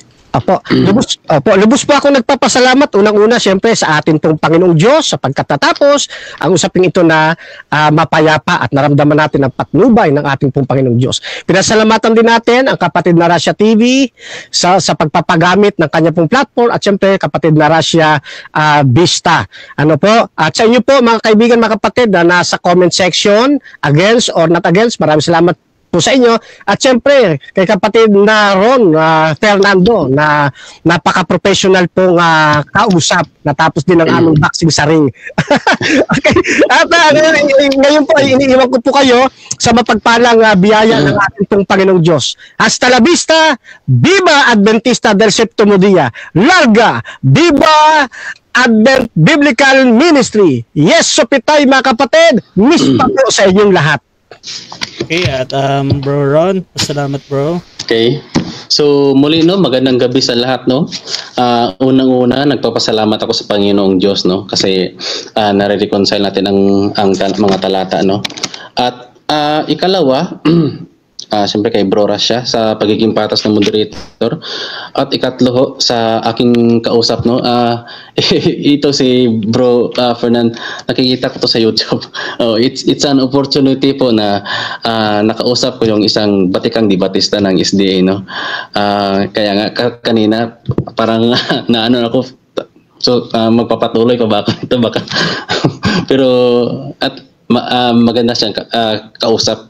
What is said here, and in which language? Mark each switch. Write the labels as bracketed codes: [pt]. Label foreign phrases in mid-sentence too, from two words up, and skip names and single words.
[tl] Lubos po ako nagpapasalamat unang-una siyempre sa atin pong Panginoong Diyos sa pagkatatapos ang usaping ito na mapayapa at naramdaman natin ang patnubay ng ating pong Panginoong Diyos. Pinasalamatan din natin ang kapatid na Russia TV sa pagpapagamit ng kanya pong platform at siyempre kapatid na Russia Vista. At sa inyo po mga kaibigan, mga kapatid na nasa [en] comment section, against or not against, [tl] maraming salamat po sa inyo. At syempre, kay kapatid na Ron Fernando na napaka-professional pong kausap. Natapos din ang aming boxing sa ring. Okay. At ngayon po, iniiwan ko po kayo sa mapagpalang biyaya ng ating pong Panginoong Diyos. [es] Hasta la vista, Viva Adventista del Septimo Dia. Larga, Viva Advent Biblical Ministry. [tl] Yes, Sopitay mga kapatid, miss pa po sa inyong lahat. Okay, at Bro Ron, salamat bro. Okay. So muli magandang gabi sa lahat Unang-una nagpapasalamat ako sa Panginoong Diyos kasi nare-reconcile natin ang mga talata At ikalawa, Siyempre kay Bro Rasha sa pagiging patas ng moderator. At ikatlo ho, sa aking kausap, no, ito si Bro Fernan, nakikita ko to sa YouTube. [en] It's an opportunity po na nakausap ko yung isang batikang debatista ng SDA, no. [tl] Kaya nga kanina parang naano ako, so magpapatuloy pa ba ako ito baka pero at maganda siyang kausap.